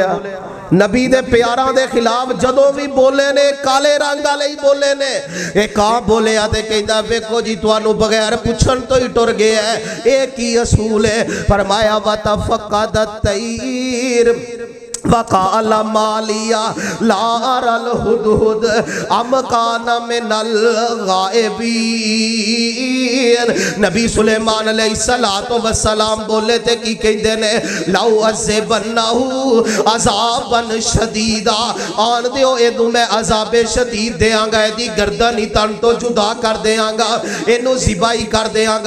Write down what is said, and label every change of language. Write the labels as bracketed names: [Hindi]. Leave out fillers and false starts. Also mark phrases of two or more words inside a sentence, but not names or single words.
[Punjabi] نبی دے پیاراں دے خلاف جدوں بھی بولے نے کالے رنگ والے ہی بولے نے. اے کہاں بولیا تے کہندا ویکھو جی تہانوں بغیر پچھن تو ہی ٹر گیا ہے، اے کی اصول ہے? [Arabic] فرمایا وتفقد الطير فقال ما لي لا أرى الهدهد أم كان من الغائبين. [Punjabi] نبی سلیمان علیہ الصلاۃ والسلام بولے سی کی کہندے نے [Arabic] لأعذبنه عذابا شديدا, [Punjabi] آن دیو اینوں میں عذاب شدید دیانگا، ایہدی گردن ہی تن تو جدا کر دیانگا، اینوں ذبح کر دیانگا, इनू ज़िबाई कर देंगा।